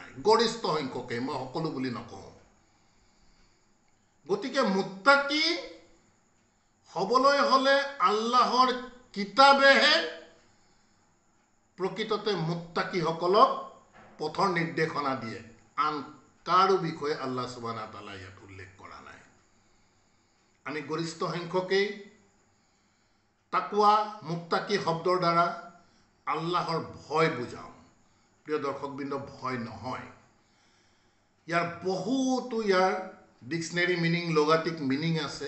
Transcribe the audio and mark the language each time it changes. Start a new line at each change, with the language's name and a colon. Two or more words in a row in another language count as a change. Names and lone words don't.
Assamese: গৰিষ্ঠ সংখ্যকে, মই সকলো বুলি নকওঁ। গতিকে মুত্তাকি হ'বলৈ হ'লে আল্লাহৰ কিতাবেহে প্ৰকৃততে মুত্তাকিসকলক পথৰ নিৰ্দেশনা দিয়ে। আন কাৰো বিষয়ে আল্লাহ সুবহানাহু ওয়া তাআলা ইয়াত উল্লেখ কৰা নাই। আমি গৰিষ্ঠ সংখ্যকেই তাকৱা, মুত্তাকি শব্দৰ দ্বাৰা আল্লাহৰ ভয় বুজাওঁ। প্ৰিয় দৰ্শকবৃন্দ, ভয় নহয়। ইয়াৰ বহুতো
English: dictionary meaning, lughatic meaning
Assamese: আছে।